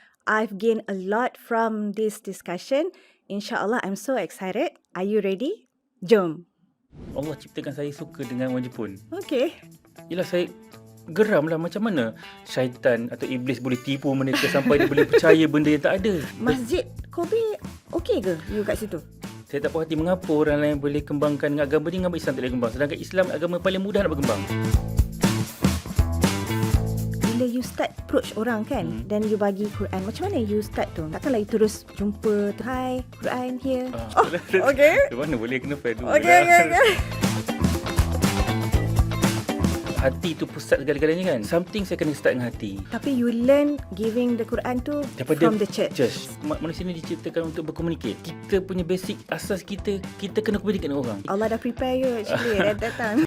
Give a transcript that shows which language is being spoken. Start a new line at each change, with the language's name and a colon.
English: I've gained a lot from this discussion. InsyaAllah, I'm so excited. Are you ready? Jom.
Malay: Allah ciptakan saya suka dengan orang Jepun.
English: Okay.
Malay: Yelah, saya geram lah macam mana syaitan atau iblis boleh tipu mereka sampai dia boleh percaya benda yang tak ada. Masjid Kobe okay ke you kat situ? Saya tak puas hati mengapa orang lain boleh kembangkan agama ni, agama Islam tak boleh kembang. Sedangkan Islam agama paling mudah nak berkembang. Bila
English: you start approach
Malay: orang kan, then you bagi Quran, macam mana you start tu? Takkanlah you terus jumpa,
English: hi, Quran here. Okay.
Malay: Mana boleh kena fair dulu.
English: Okay.
Malay: Hati tu pusat segala-galanya kan. Something saya kena start dengan hati. Tapi
English: you learn giving the Quran tu
Malay: Daripada
English: from the church.
Malay: Manusia ni diciptakan untuk berkomunikasi. Kita punya basic asas kita kena komunikasi dengan orang.
English: Allah dah prepare you actually at that time.